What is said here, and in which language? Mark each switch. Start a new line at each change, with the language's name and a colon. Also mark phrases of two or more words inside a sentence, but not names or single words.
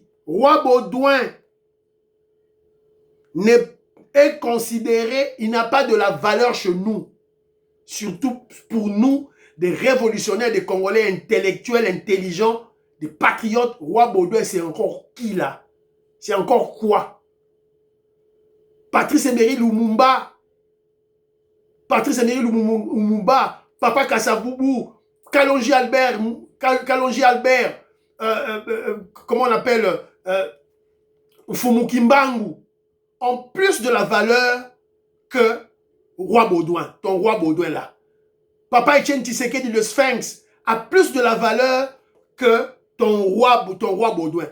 French: Roi Baudouin est considéré, il n'a pas de la valeur chez nous. Surtout pour nous, des révolutionnaires, des Congolais intellectuels, intelligents, des patriotes. Roi Baudouin, c'est encore qui là? C'est encore quoi? Patrice Emery Lumumba. Patrice Emery Lumumba. Papa Kassaboubou. Kalonji Albert. Comment on appelle Fumukimbangu. En plus de la valeur que Roi Baudouin, ton Roi Baudouin là. Papa Etienne Tshisekedi, le Sphinx, a plus de la valeur que ton roi Baudouin.